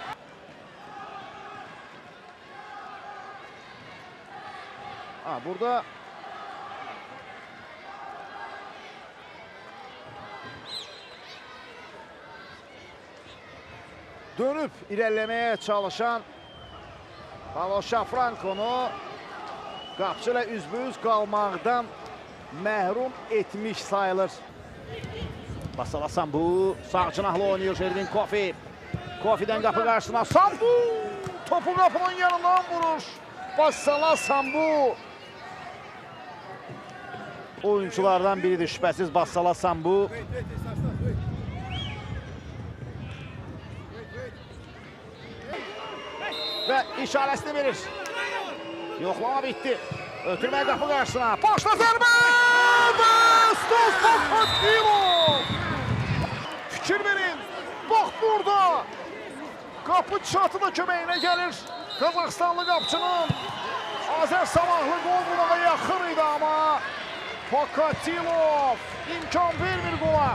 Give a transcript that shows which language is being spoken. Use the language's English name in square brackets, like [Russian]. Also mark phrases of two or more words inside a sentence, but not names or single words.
[Azerbaijani] Burada dönüb irəliləməyə çalışan Pavel Şafranko'nu qapıcı ilə üzbəüz qalmaqdan məhrum etmiş sayılır. [Turkish] Basala Sambu sağ cinahlı oynuyor Şervin Kofi. Kofi'den kapı karşısına Sambu. Topu kapının yanından vurur. Basala Sambu. Oyunculardan biridir şüphesiz Basala Sambu. Ve işaresini verir. Yoklama bitti. Ötürmeye kapı karşısına. [Azerbaijani] Başla zərbə! Və Stos Bakatilo! Fikir verin. Bak burada. Kapı çatı da köməyinə gəlir. Qazaxstanlı qapçının. Azər Sabahlı gol bulmağa yaxın idi ama Pakatilov imkan vermir gola.